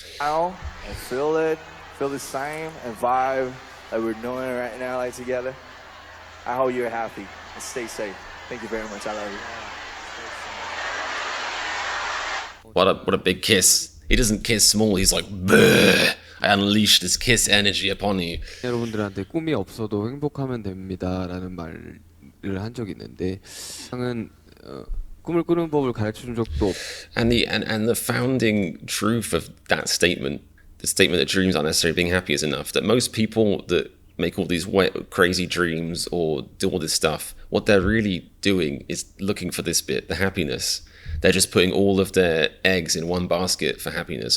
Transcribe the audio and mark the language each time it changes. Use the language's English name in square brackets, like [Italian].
[English] Now, and feel the same and vibe that we're doing right now, like together. I hope you're happy and stay safe. Thank you very much. I love you. What a big kiss. He doesn't kiss small, he's like, bleh. I unleashed this kiss energy upon you. [Korean] 여러분들한테 꿈이 없어도 행복하면 됩니다라는 말을 한 적이 있는데 상은 꿈을 꾸는 법을 가르쳐 준 적도 없. [English] And the founding truth of that statement, the statement that dreams aren't necessarily being happy is enough, that most people that make all these crazy dreams or do all this stuff, what they're really doing is looking for this bit, the happiness. They're just putting all of their eggs in one basket for happiness.